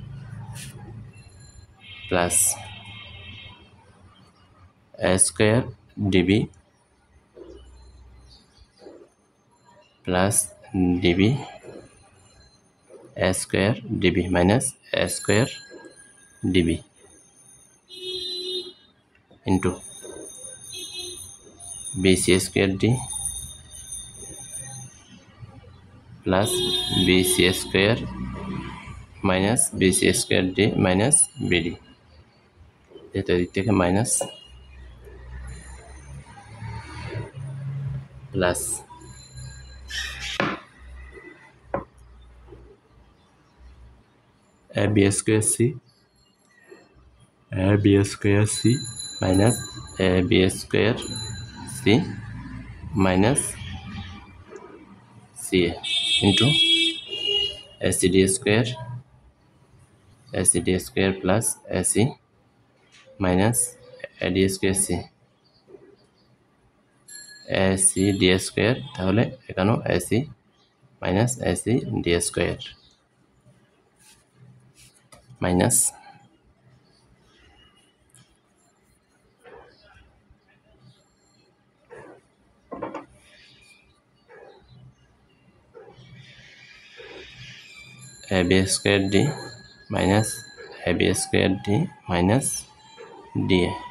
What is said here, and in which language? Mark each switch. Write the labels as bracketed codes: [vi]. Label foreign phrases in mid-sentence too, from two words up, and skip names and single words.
[en] plus A square dB plus dB A square dB minus A square dB into BC square D plus BC square minus BC square D minus BD [bn] এটা দিক থেকে মাইনাস [en] প্লাস AB square C minus AB square C minus CA into ACD square plus AC minus AD square C ACD square [bn] তাহলে এখানেও [en] AC minus ACD square minus AB square D minus AB square D minus DA